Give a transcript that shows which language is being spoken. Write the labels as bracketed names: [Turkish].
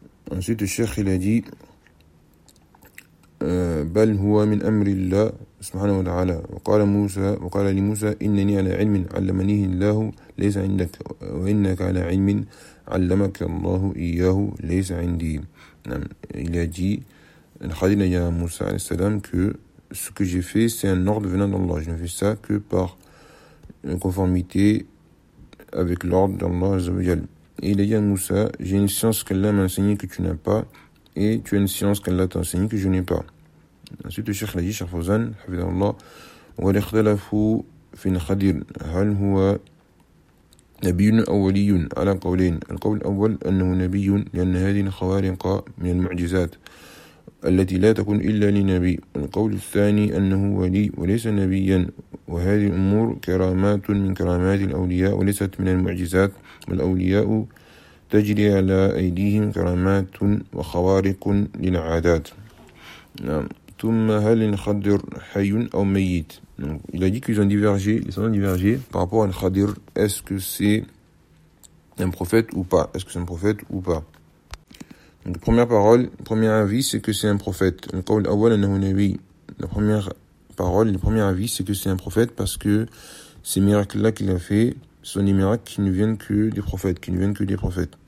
[French] Ensuite, le cheikh il a dit [Arabic] بل هو من أمر الله سبحانه وتعالى وقال موسى وقال لموسى إنني على علم علمني الله ليس عندك وإنك على علم علمك الله إياه ليس عندي. نعم. [French] Il a dit, [Arabic] الخادم يا موسى عليه السلام, [French] que ce que j'ai fait c'est un ordre venant d'Allah. Je ne fais ça que par conformité avec l'ordre d'Allah [Arabic] عز وجل. [French] Et il a dit à Moussa, j'ai une science qu'Allah m'a enseignée que tu n'as pas. Et tu as une science qu'Allah t'a enseignée que je n'ai pas. Ensuite, le Cheikh l'a dit, Cheikh Fawzan, [Arabic] وَلِخْتَلَفُوا فِي الْخَدِيرِ هَلْ هُوَ نَبِيٌّ أَوَّلِيٌّ عَلَى قَوْلَيْنِ القول الأول أنه نبي لأن هذه الخوارق من المعجزات التي لا تكون إلا لنبي. القول الثاني أنه ولي وليس نبيا وهذه الأمور كرامات من كرامات الأولياء وليست من المعجزات والأولياء تجري على أيديهم كرامات وخوارق للعادات. ثم هل الخضر حي أو ميت؟ [French] Donc, il a dit qu'ils ont divergé, ils ont divergé par rapport à Khadir. Est-ce que c'est un prophète ou pas? Est-ce que c'est un prophète ou pas? Donc, première parole, premier avis, c'est que c'est un prophète. La première parole, le premier avis, c'est que c'est un prophète parce que ces miracles-là qu'il a fait, ce sont des miracles qui ne viennent que des prophètes, qui ne viennent que des prophètes.